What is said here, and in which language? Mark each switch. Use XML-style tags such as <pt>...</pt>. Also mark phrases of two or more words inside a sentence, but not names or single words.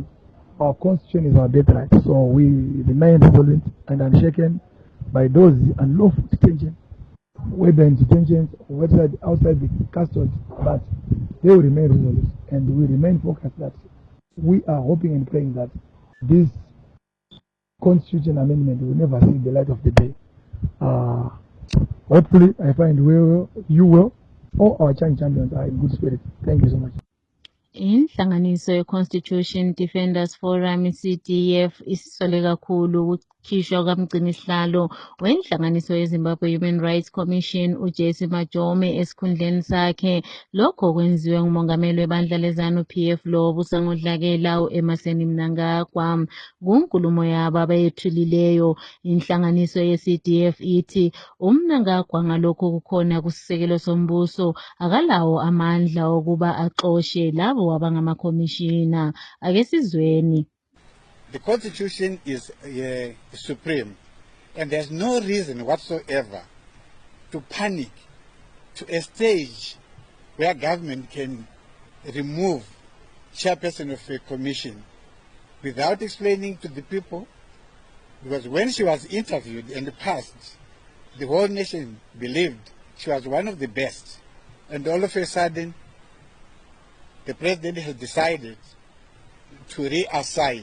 <en>Our constitution is our birthright, so we remain resolute and unshaken by those unlawful detention, whether in detention or whether outside the custody, but they will remain resolute and we remain focused that we are hoping and praying that this constitution amendment will never see the light of the day. Hopefully, I find you will. All our champions are in good spirit. Thank you so much.</en> <nd>Inhlanganiso ye-Constitution Defenders Forum CDF isisole kakhulu ukukhishwa kamgcinisihlalo wenhlanganiso yeZimbabwe Human Rights Commission uJesse Majome esikhundleni sakhe. Lokho kwenziwe ngumongameli webandla lezanu PF lo busangodlakela uEmmerson Mnangagwa. Kunkulumo yabo abayethulileyo inhlanganiso ye-CDF ithi uMnangagwa ngalokho kukhona kusisekelo sombuso akalawo amandla okuba axoshe labo abangamakomishina. Ake sizweni.</nd> <en>The Constitution is supreme, and there's no reason whatsoever to panic to a stage where government can remove chairperson of a commission without explaining to the people, because when she was interviewed in the past, the whole nation believed she was one of the best, and all of a sudden the president has decided to reassign.</en>